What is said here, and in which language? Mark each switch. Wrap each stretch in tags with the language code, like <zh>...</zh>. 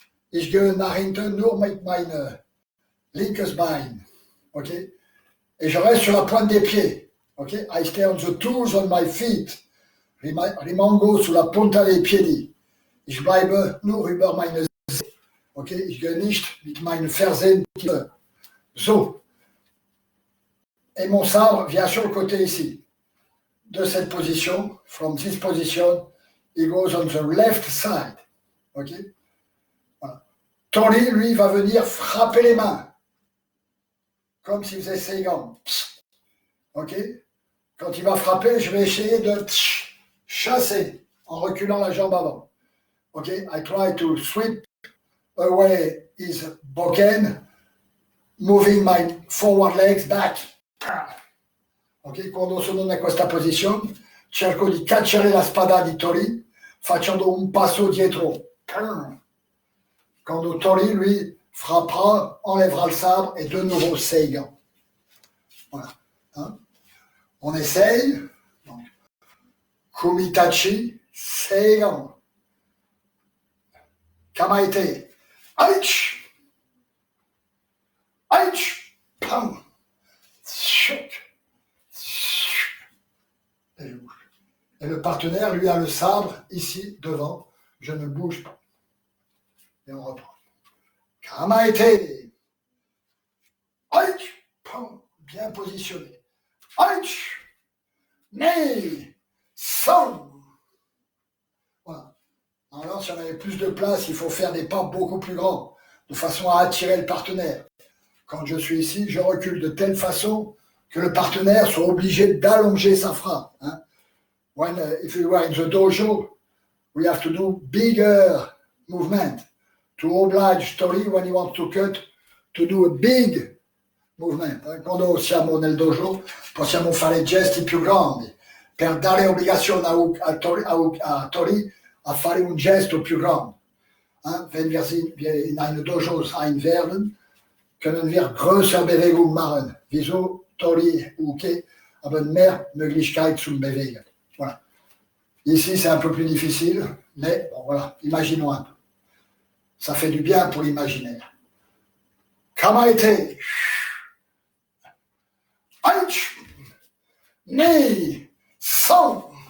<de>Ich gehe nach hinten nur mit meinem linkes Bein. Ok.</de> <fr>Et je reste sur la pointe des pieds. Ok.</fr> <en>I stay on the toes on my feet.</en> <it>Rimango sulla punta dei piedi.</it> <de>Ich bleibe nur über meine Sehne. Ok. Ich gehe nicht mit meinen Fersen. So.</de> <fr>Et mon sabre vient sur le côté ici. De cette position,</fr> <en>from this position, he goes on the left side. Ok.</en> <fr>Voilà. Tori, lui, va venir frapper les mains. Comme s'il faisait Seigan. Ok. Quand il va frapper, je vais essayer de chasser en reculant la jambe avant. Ok.</fr> <en>I try to sweep away his boken, moving my forward legs back.</en> <it>Ok, quando sono in questa posizione, cerco di cacciare la spada di Tori facendo un passo dietro.</it> <fr>Quand Tori, lui, frappera, enlèvera le sabre et de nouveau Seigan. Voilà. Hein? On essaye. Donc, Kumitachi, Seigan. Kamaite. Aïch. Aïch. Pam. Chut. Et le partenaire, lui, a le sabre ici, devant. Je ne bouge pas. Et on reprend. Kamaite. Aïch. Bien positionné. Aïch. Nei. Son. Voilà. Alors, si on avait plus de place, il faut faire des pas beaucoup plus grands, de façon à attirer le partenaire. Quand je suis ici, je recule de telle façon que le partenaire soit obligé d'allonger sa frappe. Hein.</fr> <en>If we were in the dojo, we have to do bigger movement to oblige Tori when he wants to cut to do a big movement.</en> <it>Quando siamo nel dojo possiamo fare gesti più grandi per dare obbligazione a Tori a fare un gesto più grande.</it> <de>Wenn wir in eine Dojos einwerden, können wir größer Bewegung machen. Wieso Tori Uke haben mehr Möglichkeit zum Bewegen.</de> <fr>Voilà. Ici, c'est un peu plus difficile, mais bon, voilà, imaginons un peu. Ça fait du bien pour l'imaginaire. Kamaite. Aïch. Nei. Son.</fr>